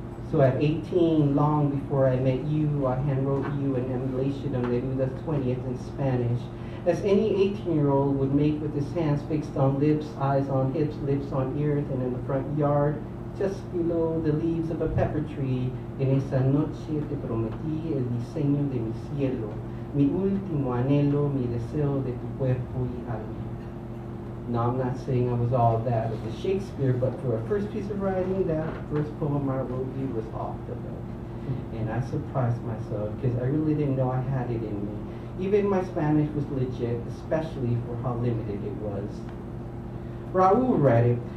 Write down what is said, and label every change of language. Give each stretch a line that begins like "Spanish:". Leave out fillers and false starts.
English: So at 18, long before I met you, I handwrote you an emulation of Neruda's 20th in Spanish, as any 18-year-old would make with his hands fixed on lips, eyes on hips, lips on ears, and in the front yard, just below the leaves of a pepper tree.
Spanish: En esa noche te prometí el diseño de mi cielo, mi último anhelo, mi deseo de tu cuerpo y alma.
English: Now, I'm not saying I was all that of the Shakespeare, but for a first piece of writing, that first poem I wrote you was off the hook. And I surprised myself because I really didn't know I had it in me. Even my Spanish was legit, especially for how limited it was. Raul read it.